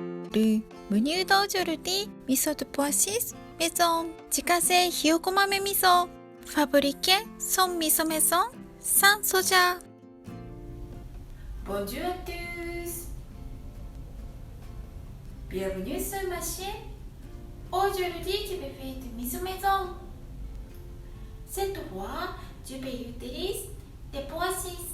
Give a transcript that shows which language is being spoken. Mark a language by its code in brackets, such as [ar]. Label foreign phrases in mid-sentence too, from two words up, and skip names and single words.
[fr] le menu d'aujourd'hui, miso de pois chiches, maison, [ja] 自家製ひよこ豆味噌 [fr] Fabriquer son miso maison sans soja. Bonjour à tous. Bienvenue sur ma chaîne. Aujourd'hui, je vais faire du miso maison. Cette fois, je vais utiliser des pois chiches.